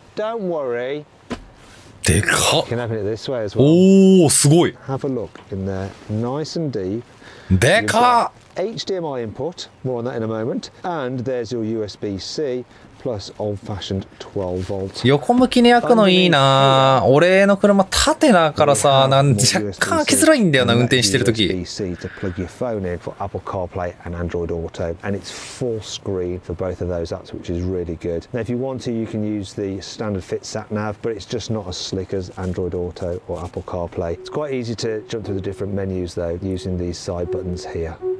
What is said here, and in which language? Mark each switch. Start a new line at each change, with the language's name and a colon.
English: Don't worry.
Japanese: でかっ。
English: You can open it this way as well.
Japanese: おお、すごい。
English: Have a look in there, nice and deep.
Japanese: でかっ。
English: HDMI input, more on that in a moment. And there's your USB-C plus old-fashioned 12 volts.
Japanese: 横向きに開くのいいな。俺の車縦だからさ、若干開きづらいんだよな、運転してるとき。
English: USB-C to plug your phone in for Apple CarPlay and Android Auto, and it's full screen for both of those apps, which is really good. Now, if you want to, you can use the standard fit sat nav, but it's just not as slick as Android Auto or Apple CarPlay. It's quite easy to jump through the different menus though, using these side buttons here.